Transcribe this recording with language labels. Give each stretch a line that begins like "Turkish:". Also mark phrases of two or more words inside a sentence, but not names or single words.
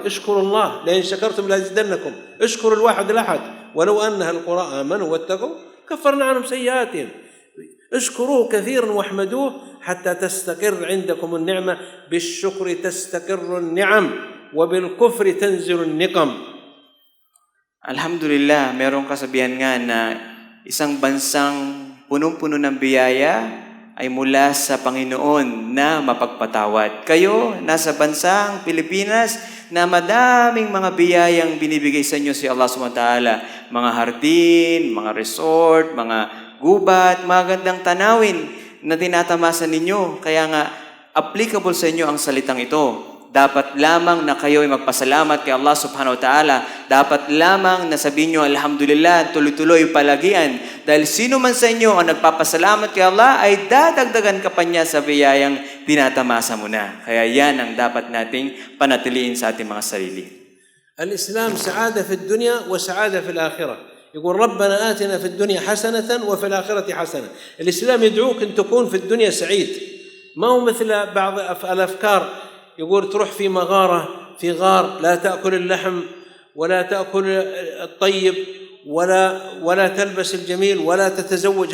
Arabic: اشكروا الله لئن شكرتم لأزيدنكم. اشكروا الواحد الأحد ولو أن أهل القرى آمنوا واتقوا كفرنا عنهم سيئاتهم. اشكروه كثيرا واحمدوه حتى تستقر عندكم النعمة. بالشكر تستقر النعم وبالكفر تنزل النقم. Alhamdulillah,
Filipino: merong kasabihan nga na isang bansang punong-puno ng biyaya ay mula sa Panginoon na mapagpatawad. Kayo, nasa bansang Pilipinas na madaming mga biyayang binibigay sa inyo si Allah
Arabic: سبحانه وتعالى.
Filipino: Mga hardin, mga resort, mga gubat, magandang tanawin na tinatamasan ninyo. Kaya nga, applicable sa inyo ang salitang ito. Dapat lamang na kayo ay magpasalamat kay Allah
Arabic: سبحانه وتعالى.
Filipino: Dapat lamang na sabihin nyo, alhamdulillah, tuloy-tuloy palagian. Dahil sino man sa inyo ang nagpapasalamat kay Allah, ay dadagdagan ka pa niya sa biyayang tinatamasa mo na. Kaya yan ang dapat nating panatiliin sa ating mga sarili.
Arabic: الإسلام سعادة في الدنيا وسعادة في الآخرة. يقول ربنا آتنا في الدنيا حسنة وفي الآخرة حسنة. الإسلام يدعوك أن تكون في الدنيا سعيد. ما هو مثل بعض الأفكار، يقول تروح في مغارة في غار لا تأكل اللحم ولا تأكل الطيب ولا تلبس الجميل ولا تتزوج.